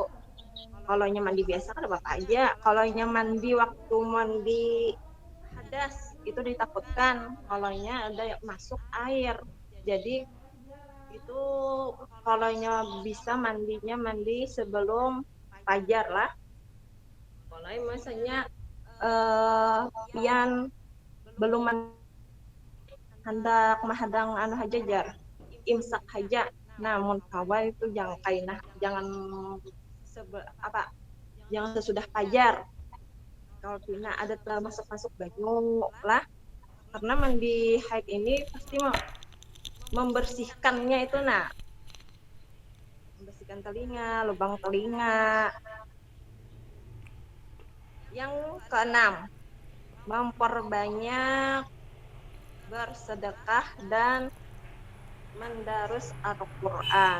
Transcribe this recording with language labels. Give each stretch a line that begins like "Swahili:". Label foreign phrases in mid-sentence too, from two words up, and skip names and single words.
Indonesian: Kalau mandi biasa kan apa aja. Kalau mandi waktu mandi hadas itu ditakutkan kalau ada masuk air. Jadi itu kalau bisa mandinya mandi sebelum fajar lah.
Banjar: Kalau misalnya pian belum hendak mahadang haja jar imsak haja. Namun kawal itu jangan jangan sesudah fajar. Kalau pina ada telah masuk banyu lah, karena mandi haid ini pasti membersihkannya itu membersihkan telinga, lubang telinga.
Indonesian: Yang keenam, memperbanyak bersedekah dan mendarus Al-Quran.